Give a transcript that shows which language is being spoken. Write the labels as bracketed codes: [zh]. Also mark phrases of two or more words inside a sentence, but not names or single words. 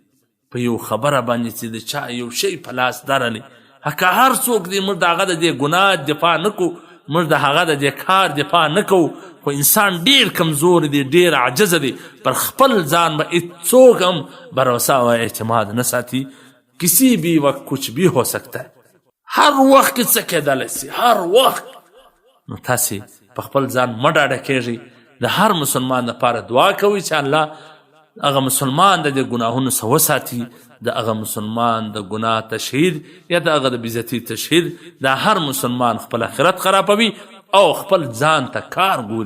[ps] په یو خبره باندې چې د چا یو شی په لاس درلی، که هر څوک دی موږ د هغه د دې ګناه دفاع نه کوو، موږ د هغه د دې کار دفاع نه کوو، خو انسان ډیر کمزور دی، ډیر عاجز دی، پر خپل ځان به هیڅوک هم بھروسہ و اعتماد نه ساتي. [ur] کسی بھی وقت کچھ بھی ہو سکتا ہے، [ps] ہر وقت څه کېدلی سي، هر وخت. نو تاسې په خپل ځان مه ډاډه کېږئ، د هر مسلمان لپاره دعا کوئ چې الله هغه مسلمان د دې ګناهونو څخه وساتي، د هغه مسلمان د ګناه تشهیر یا د هغه د بېعزتي تشهیر، دا هر مسلمان خپل آخرت خرابوي او خپل ځان ته کار ګوري.